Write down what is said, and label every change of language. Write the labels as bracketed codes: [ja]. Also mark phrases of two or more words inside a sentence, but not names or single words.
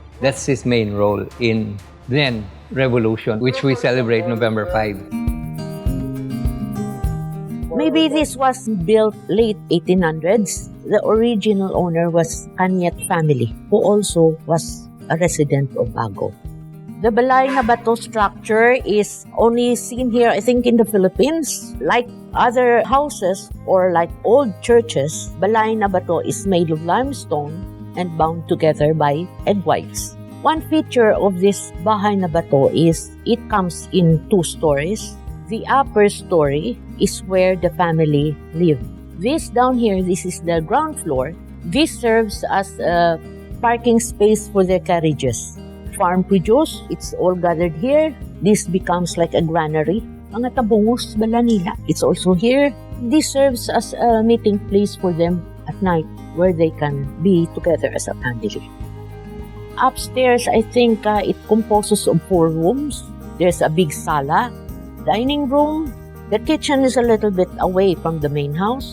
[en] That's his main role in then revolution, which we celebrate November 5. Maybe this was built late 1800s. The original owner was Arenata Family, who also was a resident of Bago. The [hil] Balay na bato [en] structure is only seen here, I think, in the Philippines. Like other houses or like old churches, [hil] Balay na bato [en] is made of limestone and bound together by egg whites. One feature of this [hil] bahay na bato [en] is it comes in 2 stories. The upper story is where the family lived. This down here, this is the ground floor. This serves as a parking space for their carriages. Farm produce, it's all gathered here. This becomes like a granary. [hil] Mga tabungos bala nila, [en] it's also here. This serves as a meeting place for them at night where they can be together as a family. Upstairs, I think it composes of 4 rooms. There's a big sala, dining room. The kitchen is a little bit away from the main house.